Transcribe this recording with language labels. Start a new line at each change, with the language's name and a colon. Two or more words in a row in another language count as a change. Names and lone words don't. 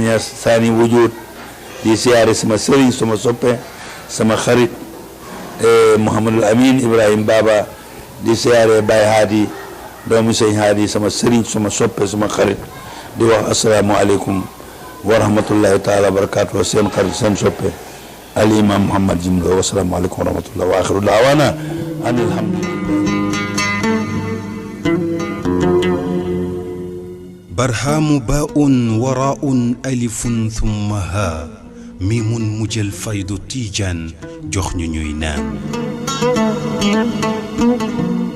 Wolof: Niass Sani Wujud di siyaare sama sëriñ sama soppe sama xarit Mouhamadul Amin Ibrahim Baba di siyaare Baye Hadi doomu sëñ Hadi sama sëriñ sama soppe sama xarit di wax
Arabic: السلام عليكم ورحمة الله تعالى وبركاته
Wolof: seen xarit seen soppe al imam Mouhamad Jimlo
Arabic: والسلام عليكم ورحمة الله وآخر دعوانا أن الحمد لله. برهام باء وراء ألف ثم ها ميم مجل فيض تيجان جخن نينان